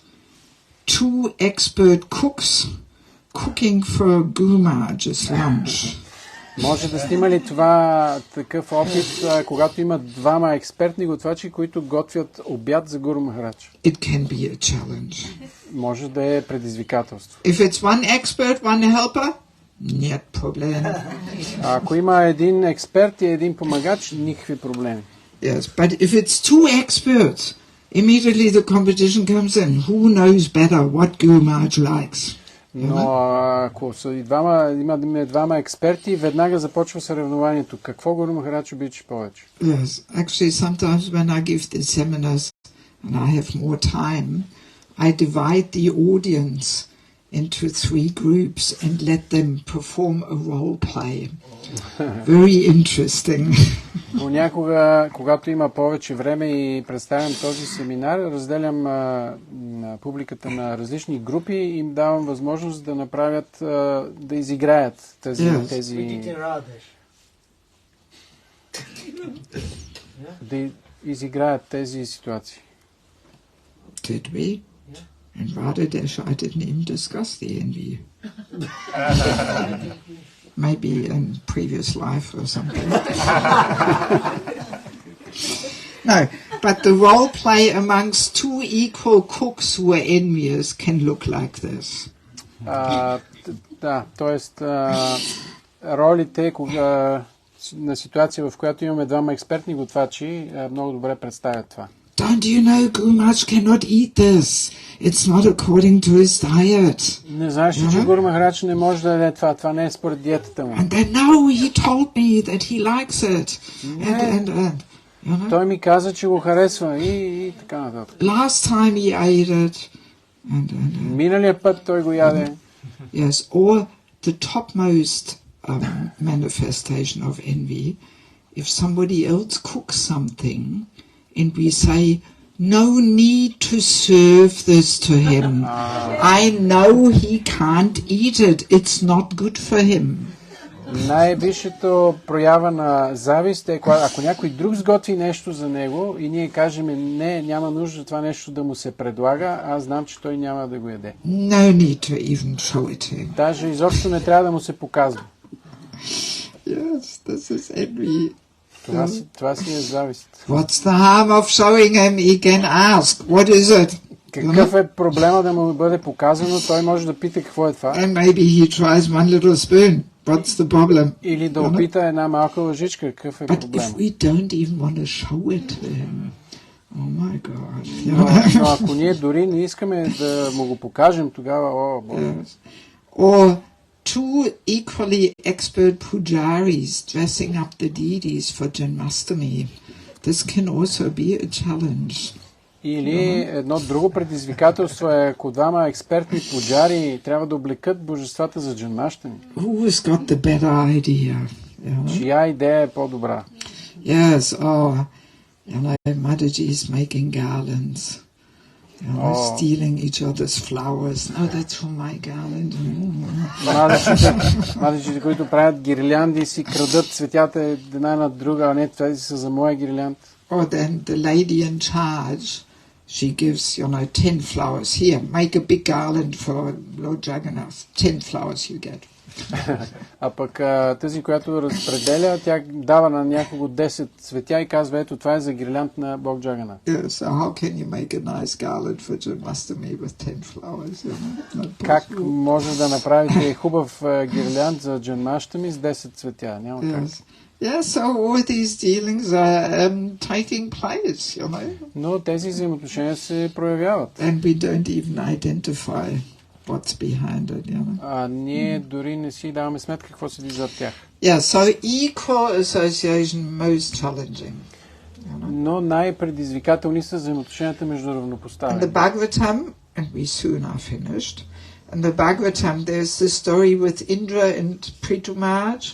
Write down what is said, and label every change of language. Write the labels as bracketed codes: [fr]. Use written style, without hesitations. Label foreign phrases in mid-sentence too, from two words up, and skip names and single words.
[en] 2 expert cooks cooking for Guru Maharaj's lunch. [bg] Може да сте имали това такъв опит, когато има двама експертни готвачи, които готвят обяд за Гуру Махарадж. [en] It can be a challenge. [bg] Може да е предизвикателство. [en] If it's one expert, one helper, [ru] нет проблем. [bg] Ако има един експерт и един помагач, никакви проблеми. [en] Yes, but if it's 2 experts, immediately the competition comes in. Who knows better what Guru Maharaj likes? [bg] Но ако са има двама експерти, веднага започва съревнованието. Какво Гуру Махарадж обича повече? [en] Yes, actually sometimes when I give the seminars and I have more time, I divide the audience into 3 groups and let them perform a role play. Very interesting. [bg] Понякога, когато има повече време и представям този семинар, разделям публиката на различни групи и им давам възможност да направят, да изиграят тези да изиграят тези ситуации. [en] Did we? And Radhadesh, I didn't even discuss the envy. Maybe in previous life or something. No, but the role play amongst 2 equal cooks who are envious can look like this. [bg] Да, т.е. ролите на ситуация, в която имаме двама експертни готвачи, много добре представят това. [en] Don't you know Guru Maharaj cannot eat this? It's not according to his diet. [bg] Не знаеш ли, че Гуру Махарадж не може да яде това? Това не е според диетата му. [en] And then, no, he told me that he likes it. And [bg] Той ми каза, че го харесва и така нататък. [en] Last time he ate it. [bg] Миналия път той го яде. [en] Yes, or the topmost manifestation of envy, if somebody else cooks something, and we say, no need to serve this to him. I know he can't eat it. It's not good for him. [bg] Най-висшето проява на завист е, ако някой друг сготви нещо за него и ние кажем, не, няма нужда това нещо да му се предлага, аз знам, че той няма да го яде. [en] No need to even show it to him. [bg] Даже изобщо не трябва да му се показва. [en] Yes, this is envy. [bg] Това си е завист. [en] What's the harm of showing him? He can ask, what is it? [bg] Какъв е проблема да му бъде показано? Той може да пита какво е това. [en] And maybe he tries one little spoon. What's the problem? [bg] Или да опита една малка лъжичка. Какъв е проблема? [en] But if we don't even want to show it to him, Oh my God. [bg] Но ако ние дори не искаме да му го покажем, тогава, о, Боже. [en] Yes. Or two equally expert pujaris dressing up the deities for Janmashtami. This can also be a challenge. [bg] Или едно друго предизвикателство е, ако двама експертни пуджари трябва да облекат божествата за Джанмаштами. [en] Who's got the better idea? [bg] Чия идея е по-добра? [en] Yes, Matаджи is making garlands. Stealing each other's flowers. No, that's for my garland. [bg] Матаджите, които правят гирлянди, си крадат цветята една на друга, а не това са за моя гирлянд. [en] Or then the lady in charge, she gives, 10 flowers. Here, make a big garland for Lord Jagannath. 10 flowers you get. [bg] А пък тази, която разпределя, тя дава на някого 10 цветя и казва, ето това е за гирлянд на Бог Джаганат. [en] Yeah, so how can you make a nice garland for Janmashtami with 10 flowers? [bg] Как може да направите хубав гирлянд за Джанмаштами с 10 цветя? Няма как. [en] Yeah, so all these dealings are taking place, [bg] Но тези взаимоотношения се проявяват. [en] And we don't even identify what's behind it, [bg] А ние дори не си даваме сметка какво седи зад тях. [en] Yeah, so equal association most challenging. [bg] Но най-предизвикателни са взаимоотношенията между равнопоставени. [en] In the Bhagavatam, and we soon are finished, in the Bhagavatam there's the story with Indra and Prithu Maharaj.